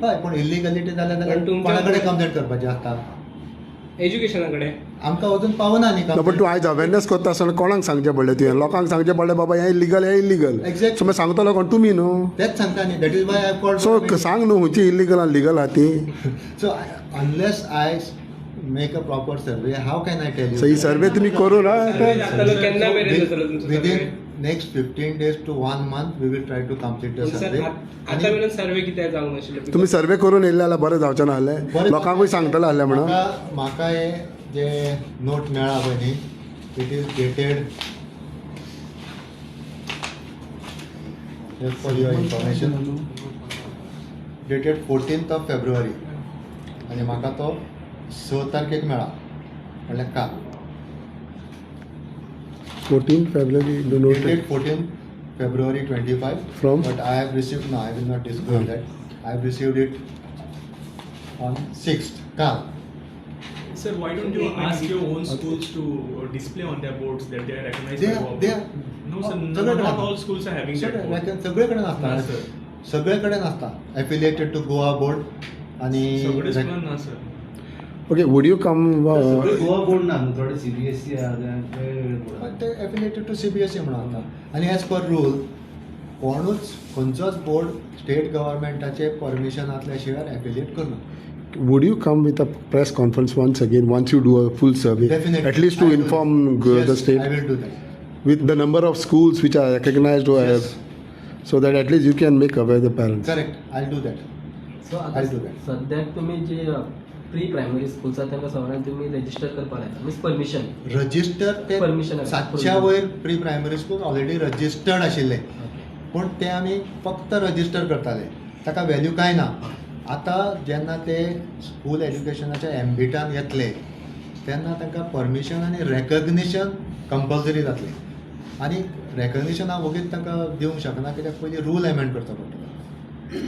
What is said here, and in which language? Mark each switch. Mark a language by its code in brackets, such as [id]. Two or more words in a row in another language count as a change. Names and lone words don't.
[kok] हय, पूण इलिगलिटी जाल्यार पण तुमच्या- कोणा कडेन कंप्लेंट करपाची आसता? एज्युकेशना कडेन. आमकां अजून पावना न्ही बट तूं आयज अवेरनेस करता आसतना कोणाक सांगचें पडलें तुवें? लोकांक सांगचें पडलें बाबा हें इलिगल हें इलिगल. [en] Exactly. [kok] सो मागीर सांगतलो कोण? तुमी न्हू. तेच सांगता न्ही. [en] that is why I called. [kok] सो सांग न्हू खंयची इलिगल आनी लिगल आहा ती. [en] So unless I make a proper survey, how can I tell you? [kok] सो ही सर्वे तुमी करून जातलो केन्ना मेरेन जातलो तुमचो [en] within survey? next 15 days to 1 month we will try to complete the सर survey. [kok] आता मेरेन सर्वे कित्याक जावंक नाशिल्लो तुम्ही सर्वे करून येयल्ले जाल्यार बरें जावचें ना आहलें लोकांकूय सांगतले आहले म्हणून म्हाका हे जे नोट मेळ्ळा पळय न्ही [en] it is dated just for your information dated 14th of February [kok] आणि म्हाका तो 6 तारखेक मेळ्ळा म्हणल्यार काल [en] 14 February the note dated 14th February 25 From? but I have received no I will not disclose that I have received it on 6th काल. Sir, why don't you ask your own schools to display on their boards that they are recognized They by are- government? they are- No, sir, [kok] सगळीकडे [en] not [kok] असता. [en] all schools are having that board. [kok] सगळे कडेन आसता ना, sir. सगळे कडेन आसता [en] affiliated to Goa board [kok] आणि सगळे स्कूल ना, sir. [en] okay would you come [kok] सगळे गोवा बोर्ड ना न्हू, थोडे CBSE पण ते [en] affiliated to CBSE [kok] म्हणून आसता आणि [en] as per rule [kok] कोणूच खंयचोच बोर्ड स्टेट गव्हर्मेंटाचे परमिशन आसल्या शिवाय एफिलिएट करना. [en] would you come with a press conference once again once you do a full survey Definitely. at least to I will do inform that. the Yes, state I will do that. with the number of schools which are recognized or Yes. so that at least you can make aware the parents. Correct. I'll do that. सो I'll do that. [kok] सद्याक तुम्ही जे [en] pre primary schools [kok] आसा तांकां सगळ्यांक तुम्ही रजिस्टर करपाक लायता [en] means permission [kok] रजिस्टर ते Permission आहे. 700 वयर [en] pre primary school already registered [kok] आशिल्ले पूण ते आमी फक्त रजिस्टर करताले ताका व्हॅल्यू काय ना. आतां जेन्ना ते स्कूल एज्युकेशनाच्या एम्बिटान येतले तेन्ना तांकां परमिशन आनी रेकग्निशन कंपल्सरी जातलें आनी रेकग्निशन हांव वगीच तांकां दिवंक शकना कित्याक पयलीं [en] rule amend [kok] करचो पडटलो.